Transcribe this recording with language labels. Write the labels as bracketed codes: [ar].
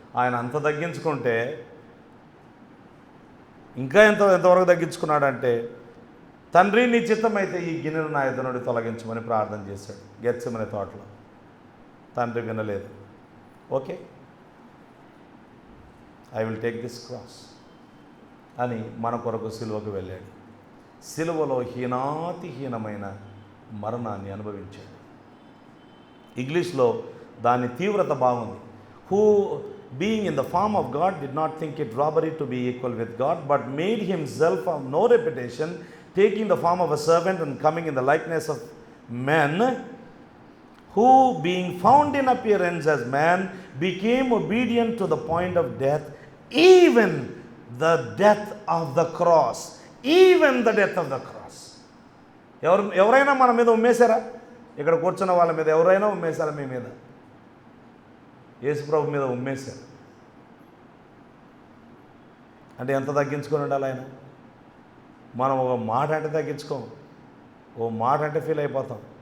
[te] ఆయన అంత తగ్గించుకుంటే ఇంకా ఎంతవరకు తగ్గించుకున్నాడంటే, తండ్రి నీ చిత్తమైతే ఈ గిన్నెను నా ఎదుట నుండి తొలగించమని ప్రార్థన చేశాడు గెత్సెమనే తోటలో. తండ్రి వినలేదు. [en] okay, I will take this cross [te] అని మన కొరకు సిలువకు వెళ్ళాడు. సిలువలో హీనాతిహీనమైన మరణాన్ని అనుభవించాడు. ఇంగ్లీష్లో దాని తీవ్రత బాగుంది. [en] Who being in the form of God did not think it robbery to be equal with God, but made himself of no reputation, taking the form of a servant and coming in the likeness of men, who being found in appearance as man became obedient to the point of death, even the death of the cross. Even the death of the cross. [te] ఎవరైనా మన మీద ఉమ్మేశారా? ఇక్కడ కూర్చున్న వాళ్ళ మీద ఎవరైనా ఉమ్మేశారా? మీ మీద యేసుప్రభు మీద ఉమ్మేశారు. అంటే ఎంత తగ్గించుకొని ఉండాలి ఆయన? మనం ఒక మాట అంటే తగ్గించుకోం, ఓ మాట అంటే ఫీల్ అయిపోతాం.